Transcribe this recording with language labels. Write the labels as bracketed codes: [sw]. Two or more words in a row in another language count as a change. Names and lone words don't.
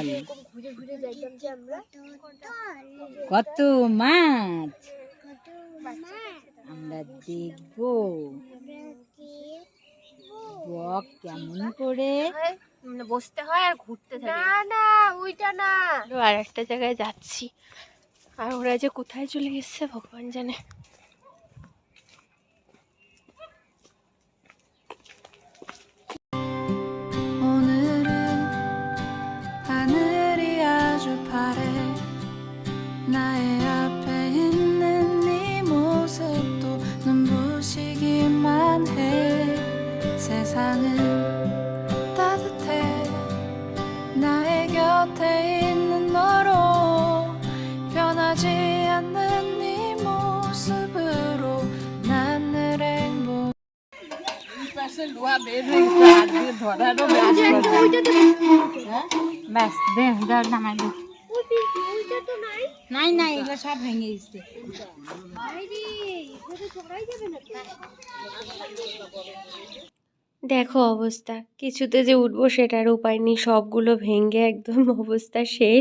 [bn] কত মাছ আমরা দেখবো। বক কেমন করে বসতে হয় আর ঘুরতে থাকে। না না ওইটা না, আর একটা জায়গায় যাচ্ছি, আর ওরা যে কোথায় চলে গেছে ভগবান জানে। [ko] 하늘이 아주 파래 나의 앞에 있는 네 모습도 눈부시기만 해 세상은 따뜻해 나의 곁에 있는 너로 변하지 않는 네 모습으로 난 늘 행복 [bn] লোহা বের হয়েছে আর দিয়ে ধরারও ব্যাস দে ধর নামাই দে। নাই নাই এগুলো সব ভেঙে গেছে। দেখো অবস্থা, কিছুতে যে উঠবো সেটার উপায় নেই, সবগুলো ভেঙে একদম অবস্থা শেষ।